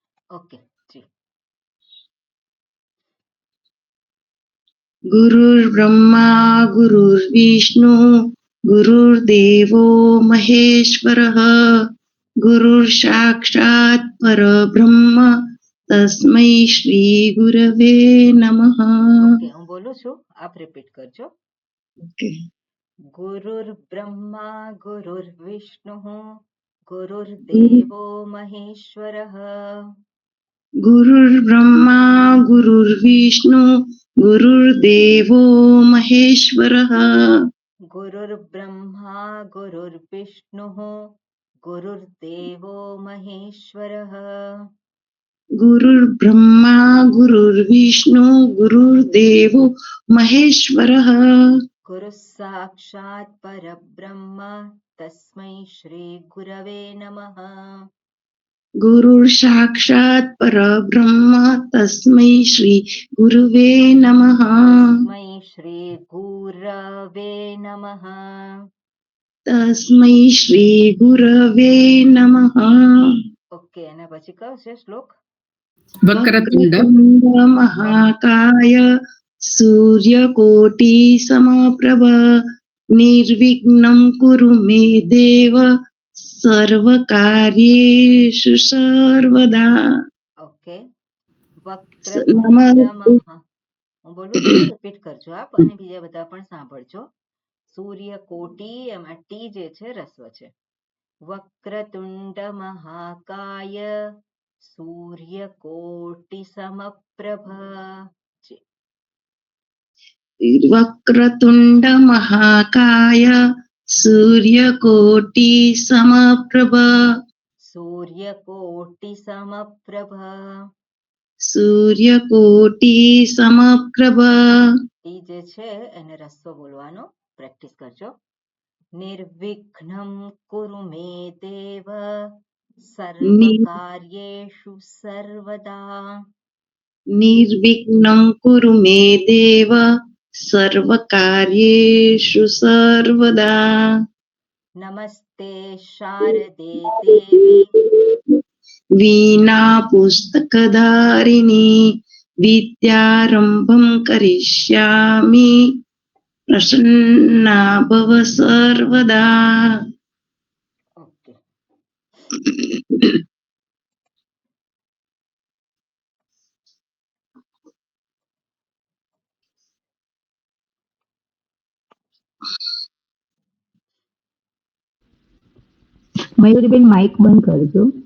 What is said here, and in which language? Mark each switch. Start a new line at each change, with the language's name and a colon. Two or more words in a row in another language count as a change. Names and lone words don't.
Gujarati: ઓકે જી.
Sanskrit: गुरुर्ब्रह्मा गुरुर्विष्णु गुरुर्देवो महेश्वरः गुरुर्साक्षात् परब्रह्म तस्मै श्री गुरवे नमः.
Gujarati: ઓકે હું બોલું છું, આપ રિપીટ કરજો.
English: Okay.
Sanskrit: ગુરુર્બ્રહ્મા ગુરુર્વિષ્ણુઃ ગુરુર્દેવો મહેશ્વરઃ गुरुर्ब्रह्मा गुरुर्विष्णु गुरुर्देवो महेश्वरः ગુરુર્બ્રહ્મા ગુરુર્વિષ્ણુઃ ગુરુર્દેવો મહેશ્વરઃ गुरुर्ब्रह्मा गुरुर्विष्णु गुरुर्देवो महेश्वरः ગુરુ સાક્ષાત પરબ્રહ્મ તસ્મૈ શ્રી ગુરવે નમઃ गुरुर्साक्षात् परब्रह्म तस्मै श्री गुरुवे नमः તસ્મૈ શ્રી ગુરવે નમઃ तस्मै श्री गुरवे नमः.
Gujarati: ઓકે, એના પછી કયો છે શ્લોક?
Sanskrit: वक्रतुण्ड महाकाय सूर्यकोटि समप्रभ निर्विघ्नं कुरु मे देव सर्वकार्येषु सर्वदा.
Gujarati: ઓકે,
Sanskrit: વક્રતુંડ મહા,
Gujarati: હું બોલું છું રિપીટ કરજો આપ, અને બીજા બધા પણ સાંભળજો. સૂર્યકોટી, એમાં ટી જે છે રસ્વ છે.
Sanskrit: વક્રતુંડ મહાકાય સૂર્યકોટિ સમપ્રભ. वक्रतुण्ड महाकाय सूर्यकोटि समप्रभ સૂર્યકોટિ સમપ્રભ. सूर्यकोटि समप्रभ.
Gujarati: ટી જે છે એને રસ્વ બોલવાનો પ્રેક્ટિસ કરજો.
Sanskrit: નિર્વિઘ્નમ કુરુ મે દેવ સર્વકાર્યેષુ સર્વદા. निर्विघ्नं कुरु मे देव सर्वकार्येषु सर्वदा. નમસ્તે શારદે દેવી वीणा पुस्तकधारिणी विद्यारम्भं करिष्यामि प्रसन्ना भव सर्वदा.
English: ઓકે,
Gujarati: મયુરીબેન માઇક બંધ કરજો.